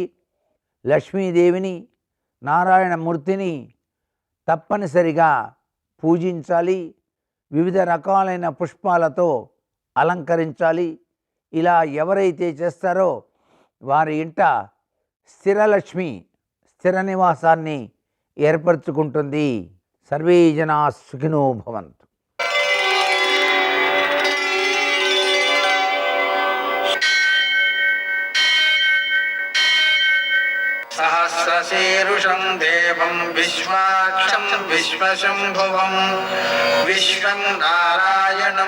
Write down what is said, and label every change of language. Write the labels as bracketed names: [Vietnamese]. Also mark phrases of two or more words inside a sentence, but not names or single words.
[Telugu] లక్ష్మీదేవిని, నారాయణమూర్తిని తప్పనిసరిగా పూజించాలి. వివిధ రకాలైన పుష్పాలతో అలంకరించాలి. ఇలా ఎవరైతే చేస్తారో వారి ఇంట స్థిరలక్ష్మి స్థిర నివాసాన్ని ఏర్పరచుకుంటుంది. [Sanskrit] సర్వే జనా సుఖినో భవంతు. सहस्रशीर्षं देवं विश्वाक्षं विश्वशम्भुवं विश्वं नारायणं